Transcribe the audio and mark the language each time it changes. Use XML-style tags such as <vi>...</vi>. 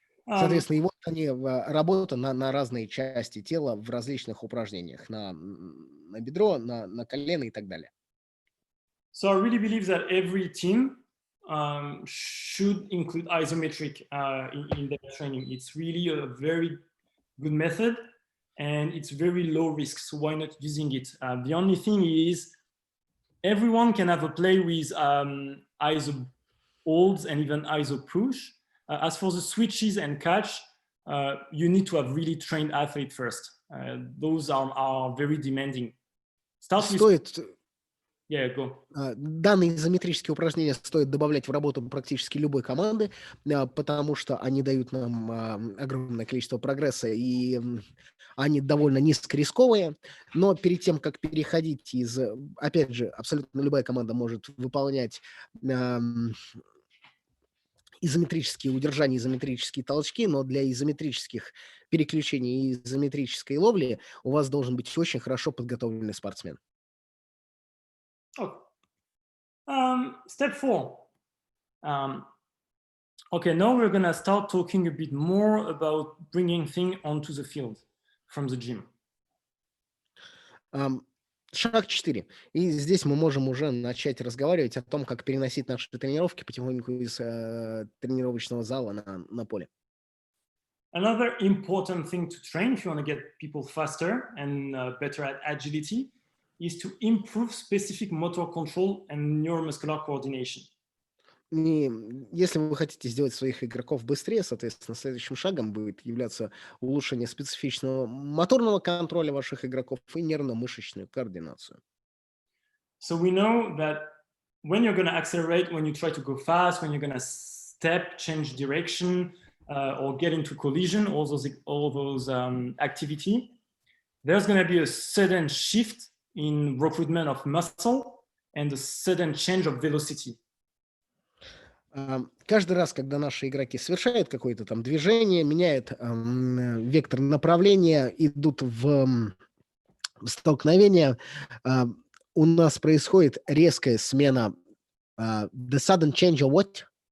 <ru>Соответственно, и вот они работа на разные части тела в различных упражнениях, на бедро, на колено и так далее.</ru> <en>So I really believe that every team should include isometric in their training. It's really a very good method and it's very low risk. So why not using it? The only thing is everyone can have a play with iso holds and even iso push. As for the switches and catch, you need to have really trained athlete first. Those are very demanding. Start with... Yeah, go.</en> <ru>Данные изометрические упражнения стоит добавлять в работу практически любой команды, потому что они дают нам огромное количество прогресса, и они довольно низкорисковые. Но перед тем, как переходить из... Опять же, абсолютно любая команда может выполнять изометрические удержания, изометрические толчки, но для изометрических переключений и изометрической ловли у вас должен быть очень хорошо подготовленный спортсмен.</ru> <en>Step 4. Okay, now we're going to start talking a bit more about bringing things onto the field from the gym.</en> <ru>Шаг 4. И здесь мы можем уже начать разговаривать о том, как переносить наши тренировки потихоньку из тренировочного зала на поле.</ru> <en>Another important thing to train if you want to get people faster and better at agility is to improve specific motor control and neuromuscular coordination.</en> <ru>И если вы хотите сделать своих игроков быстрее, соответственно, следующим шагом будет являться улучшение специфичного моторного контроля ваших игроков и нервно-мышечную координацию.</ru> <en>So we know that when you're going to accelerate, when you try to go fast, when you're going to step, change direction, or get into collision, all those activity, there's going to be a sudden shift in recruitment of muscle and a sudden change of velocity.</en> <ru>Каждый раз, когда наши игроки совершают какое-то там движение, меняют вектор направления, идут в столкновение, у нас происходит резкая смена.</ru> <en>The sudden change of what?</en>